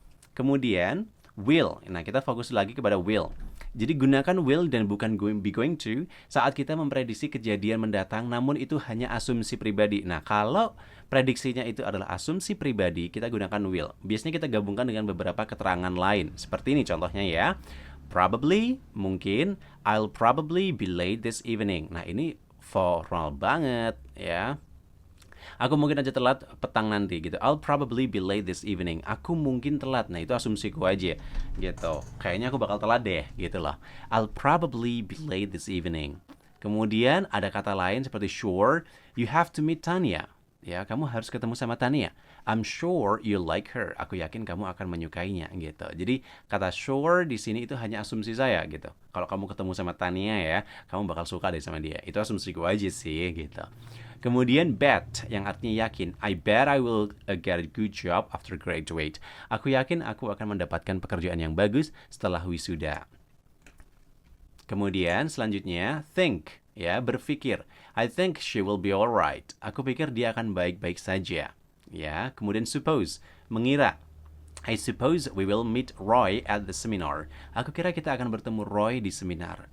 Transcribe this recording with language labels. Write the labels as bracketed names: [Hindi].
[Indonesian] Kemudian will. Nah, kita fokus lagi kepada will. Jadi gunakan will dan bukan be going to saat kita memprediksi kejadian mendatang, namun itu hanya asumsi pribadi. Nah, kalau prediksinya itu adalah asumsi pribadi, kita gunakan will. Biasanya kita gabungkan dengan beberapa keterangan lain. Seperti ini contohnya ya. [English] Probably, mungkin, I'll probably be late this evening. [Indonesian] Nah, ini formal banget ya. Aku mungkin aja telat petang nanti gitu. [English] I'll probably be late this evening. [Indonesian] Aku mungkin telat. Nah, itu asumsiku aja gitu. Kayaknya aku bakal telat deh gitu loh. [English] I'll probably be late this evening. [Indonesian] Kemudian ada kata lain seperti [English] sure, you have to meet Tanya. [Indonesian] Ya, kamu harus ketemu sama Tania. [English] I'm sure you like her. [Indonesian] Aku yakin kamu akan menyukainya gitu. Jadi kata sure di sini itu hanya asumsi saya gitu. Kalau kamu ketemu sama Tania ya, kamu bakal suka deh sama dia. Itu asumsiku aja sih gitu. Kemudian bet yang artinya yakin. [English] I bet I will get a good job after graduate. [Indonesian] Aku yakin aku akan mendapatkan pekerjaan yang bagus setelah wisuda. Kemudian selanjutnya think, ya, berpikir. [English] I think she will be alright. [Indonesian] Aku pikir dia akan baik-baik saja. Ya, kemudian suppose, mengira. [English] I suppose we will meet Roy at the seminar. [Indonesian] Aku kira kita akan bertemu Roy di seminar.